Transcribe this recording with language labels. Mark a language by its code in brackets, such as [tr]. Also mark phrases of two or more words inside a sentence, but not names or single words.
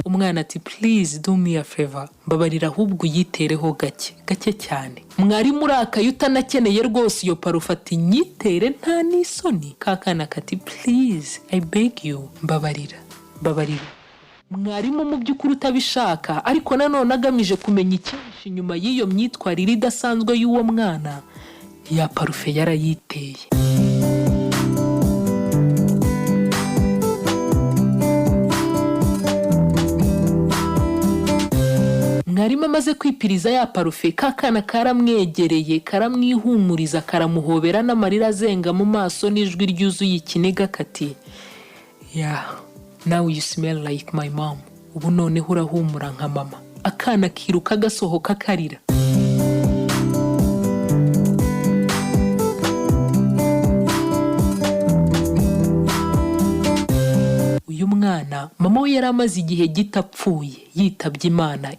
[rw] mwana ati [en] please do me a favor, [rw] mbabarira ahubwo uyitereho gake cyane. Mwarimu urakaye utanakeneye rwose iyo parufe ati nyitere nta n'isoni. Kakana kati [en] please I beg you, [rw] mbabarira. Mwarimu mu by'ukuri utabishaka ariko nanone agamije kumenya icyinshi inyuma y'iyo myitwarire idasanzwe y'uwo mwana, ya parufe yarayiteye. Mwarimu amaze kwipiriza ya parufe, kakana karamwegereye, karamwihumuriza, karamuhobera n'amarira azenga mu maso n'ijwi ryuzuye ikiniga kati [en] yeah, now you smell like my mom. [rw] Ubu noneho urahumura nka mama. Akana kiruka gasohoka karira. Uyu mwana mama we yari amaze igihe gitapfuye yitabye Imana.